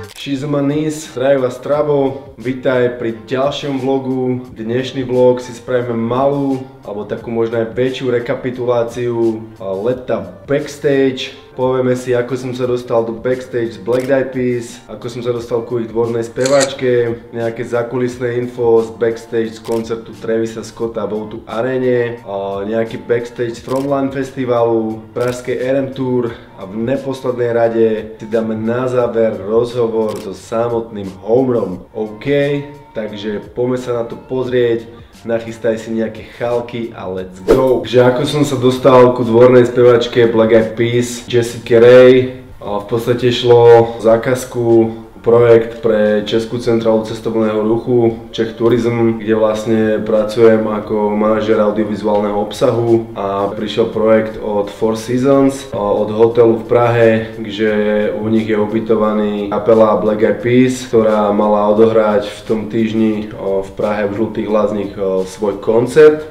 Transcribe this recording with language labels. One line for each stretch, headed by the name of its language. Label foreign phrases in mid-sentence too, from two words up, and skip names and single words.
English: Cheese on my knees,
Slovak: zdraví vás Trabo, vítaj pri ďalšom vlogu. Dnešný vlog si spravíme malú, alebo takú možno aj väčšiu rekapituláciu leta backstage. Povieme si, ako som sa dostal do backstage z Black Eyed Peas, ako som sa dostal ku ich dvornej speváčke, nejaké zákulisné info z backstage z koncertu Travisa Scotta v O2 Arene, nejaký backstage z Frontline festivalu, pražskej RM Tour a v neposlednej rade si dáme na záver rozhovor so samotným Homerom. OK, takže poďme sa na to pozrieť. Nachystaj si nejaké chalky a
English: let's go!
Slovak: Takže ako som sa dostal ku dvornej spevačke Black Eyed Peas, Jessica Ray, v podstate šlo o zákazku, projekt pre Českú centrálu cestovného ruchu Czech Tourism, kde vlastne pracujem ako manažer audiovizuálneho obsahu a prišiel projekt od Four Seasons, od hotelu v Prahe, kde u nich je ubytovaný kapela Black Eyed Peas, ktorá mala odohrať v tom týždni v Prahe v Žlutých Lázních svoj koncert.